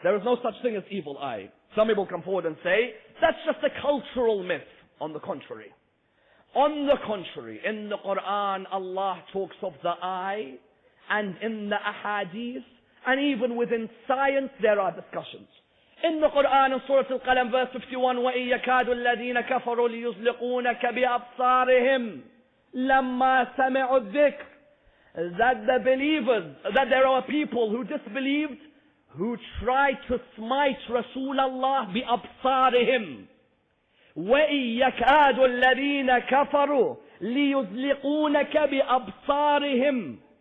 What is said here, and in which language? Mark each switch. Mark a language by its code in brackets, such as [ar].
[en] There is no such thing as evil eye. Some people come forward and say, that's just a cultural myth. On the contrary. On the contrary, in the Quran, Allah talks of the eye, and in the ahadith, and even within science, there are discussions. In the Quran, in Surah Al-Qalam, verse 51, [ar] وَإِن يَكَادُ الَّذِينَ كَفَرُوا لِيُزْلِقُونَكَ بِأَبْصَارِهِمْ لَمَّا سَمِعُوا الذِّكْرِ. [en] That the believers, that there are people who disbelieved, who tried to smite Rasulullah [ar] بِأَبْصَارِهِمْ. وَإِن يَكَادُ الَّذِينَ كَفَرُوا لِيُزْلِقُونَكَ بِأَبْصَارِهِمْ.